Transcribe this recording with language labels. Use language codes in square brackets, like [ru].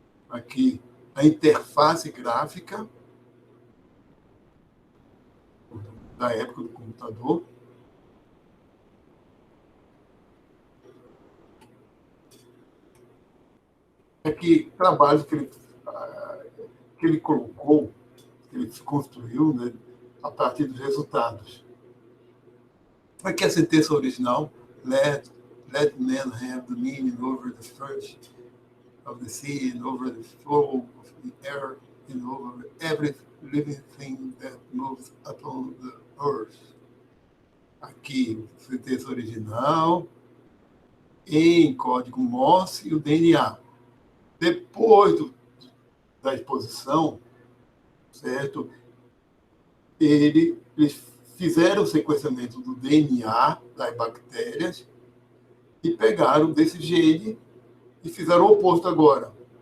[pt] Aqui, a interface gráfica da época do computador. Aqui, trabalhos que ele colocou, que ele construiu, né, a partir dos resultados. Aqui a sentença original, [en] let men have dominion over the fish of the sea and over the flow of the air and over every living thing that moves upon the earth. [pt] Aqui, sentença original, em código Morse e o DNA. Depois da exposição, certo? Eles fizeram o sequenciamento do DNA das bactérias e pegaram desse gene e fizeram o oposto agora.